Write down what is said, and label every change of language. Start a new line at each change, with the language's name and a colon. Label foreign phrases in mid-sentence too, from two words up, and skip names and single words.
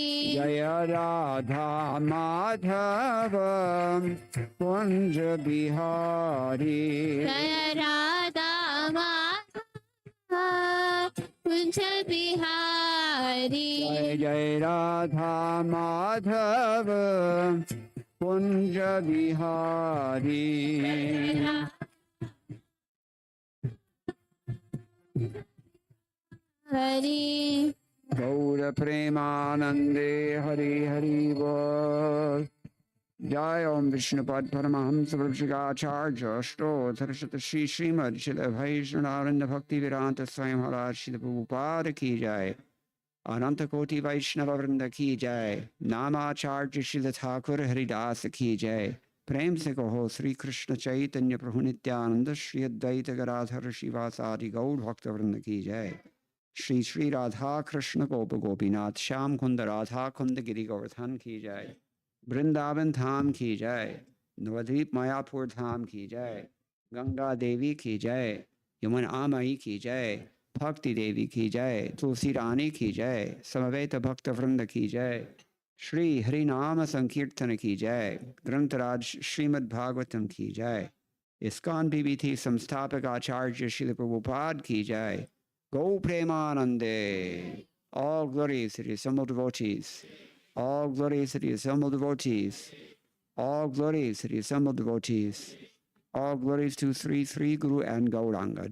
Hindi: जय राधा माधव कुंज बिहारी जय राधा माधव कुंज बिहारी जय जय राधा माधव कुंज बिहारी हरि गौर प्रेमानन्दे हरि हरि बोल. जय ओम विष्णुपाद परमहंस प्रभुपगाचार्य अष्टोत्तर श्री श्रीमद् श्रील वैष्णव भक्ति वेदान्त स्वामी महाराज श्रील प्रभुपाद की जय. अनन्त कोटि वैष्णव वृन्द की जय. नामाचार्य श्रील ठाकुर हरिदास की जय. प्रेम से कहो श्री कृष्ण चैतन्य प्रभु नित्यानंद श्री अद्वैत गदाधर शिवासादि गौड़ भक्तवृंद की जय। श्री श्री राधा कृष्ण गोप गोपीनाथ श्याम कुंद राधा कुंद गिरि गोवर्धन की जय। वृंदावन धाम की जय। नवद्वीप मायापुर धाम की जय। गंगा देवी की जय। यमुना माई की जय। भक्ति देवी की जय। तुलसी रानी की जय। समवेत भक्त वृंद की जय। श्री हरिनाम संकीर्तन की जय। ग्रंथराज श्रीमद् भागवतम की जय। इस्कॉन बीबीथी संस्थापक आचार्य श्रील प्रभुपाद की जय। गो प्रेमानन्दे.
English: All glories to the assembled devotees. All glories to the assembled devotees. All glories to the assembled devotees. All glories to Sri Guru and Gauranga.